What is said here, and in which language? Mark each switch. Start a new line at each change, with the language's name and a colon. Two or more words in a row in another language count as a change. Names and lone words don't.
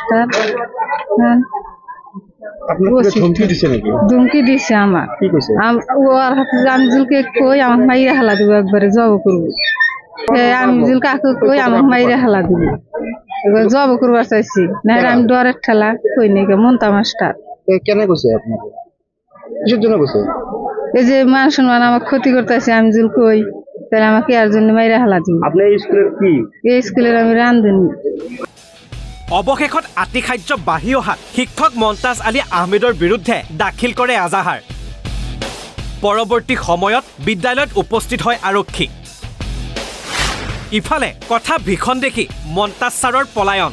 Bangla: ধুমকি দিছে আমার ওর হাতে আমি জুলকে কই আমার মাইরা হালা দিব একবারে জব করবো আমি জুল কাকু কই আমার মাইরা হালা দিব জব করবার চাইছি না আমি ডরের ঠেলা কই নাকি মন্তা মাস্টার কেন কইছে আপনাকে কিসের জন্য কইছে এই যে মান সম্মান আমার ক্ষতি করতেছে আমি জুল কই তাহলে আমাকে আর জন্য মাইরা হালা দিব আপনি এই স্কুলের কি এই স্কুলের আমি রান্ধনি
Assamese: অৱশেষত আতিখাদ্য বাঢ়ি অহাত শিক্ষক মন্তাজ আলী আহমেদৰ বিৰুদ্ধে দাখিল কৰে এজাহাৰ পৰৱৰ্তী সময়ত বিদ্যালয়ত উপস্থিত হয় আৰক্ষী ইফালে কথা ভীষণ দেখি মন্তাজ ছাৰৰ পলায়ন